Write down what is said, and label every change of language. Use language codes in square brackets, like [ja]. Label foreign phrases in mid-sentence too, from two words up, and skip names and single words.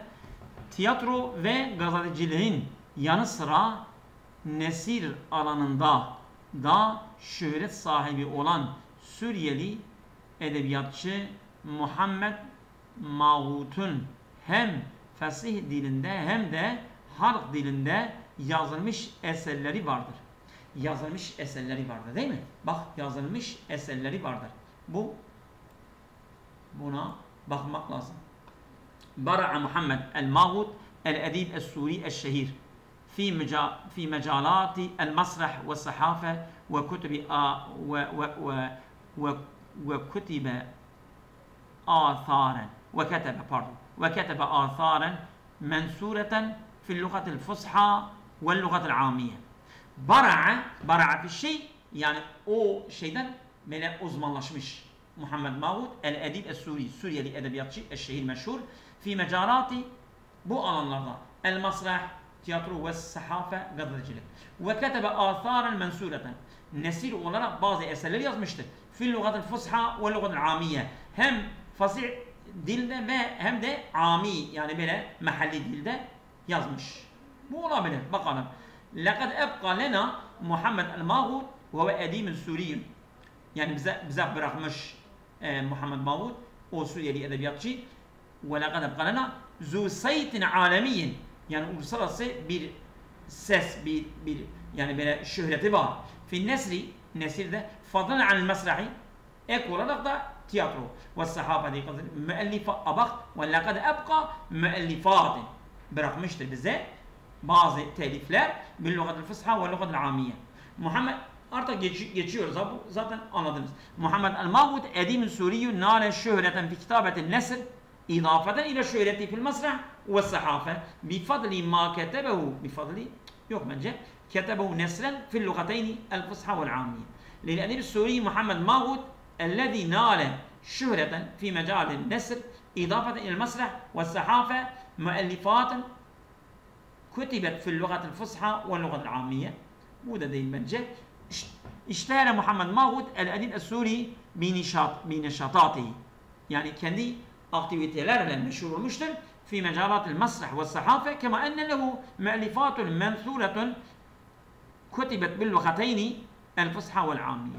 [tr] Tiyatro ve gazeteciliğin yanı sıra nesir alanında da şöhret sahibi olan Suriyeli edebiyatçı Muhammed Mağut'un hem fesih dilinde hem de halk dilinde yazılmış eserleri vardır. Yazılmış eserleri vardır değil mi? Bak yazılmış eserleri vardır. Buna bakmak lazım. [ar] برع محمد الماغوط الأديب السوري الشهير في مجالات المسرح والصحافة وكتب آثارا وكتب آثارا منثورة في اللغة الفصحى واللغة العامية. برع في [tr] şey, yani o şeyden böyle uzmanlaşmış Muhammed Mahmud [ar] الأديب السوري, [tr] Suriyeli edebiyatçı, eşşehir meşhur [ar] في مجارات, [tr] bu alanlarda el-masrah, tiyatro ve sahafe, gazetecilik ve [ar] كتب آثارا منثورة, [tr] nesil olarak bazı eserler yazmıştır [ar] في اللغة الفصحى واللغة العامية, [tr] hem fasih dilde ve hem de ami, yani böyle mahalli dilde yazmış. Bu olabilir. Bakalım. [ar] لَقَدْ اَبْقَى لَنَا [tr] Muhammed el-Mahmud [ar] والأديم سوريون, [tr] yani bize bırakmış Muhammed Mahmud, o Suriyeli edebiyatçı. [ar] وَلَقَدْ اَبْقَى لَنَا ذُو سَيْتٍ عَالَمِيٍّ, [tr] yani uluslararası bir ses, bir yani böyle şöhreti var. [ar] في نثره, nesilde فضلا عن المسرح, [tr] ek olarak da tiyatro ve sahafe [ar] diye مؤلفا أبق ولقد أبقى مؤلفات, [tr] bırakmıştır bize bazı telifler [ar] باللغة الفصحى واللغة العامية. [tr] Muhammed, artık geçiyoruz abi, zaten anladınız. [ar] محمد المحمود أديم سوري نال شهرة في كتابة نثر إضافة إلى شهرته في المسرح والصحافة بفضل ما كتبه، بفضل [tr] yok bence, [ar] كتبه نثرا في اللغتين الفصحى والعامية. للأديب سوري Muhammed Mahmud الذي نال شهرة في مجال النثر إضافة إلى المسرح والصحافة مؤلفات كتبت في اللغة الفصحى واللغة العامية. [tr] Bu da değil bence. [ar] اشتهر محمد محمود الأديب السوري بنشاطاته, [tr] yani kendi aktivitelerle meşhur olmuştur. [ar] في مجالات المسرح والصحافة كما أن له مؤلفات منثورة كتبت باللغتين الفصحى والعامية.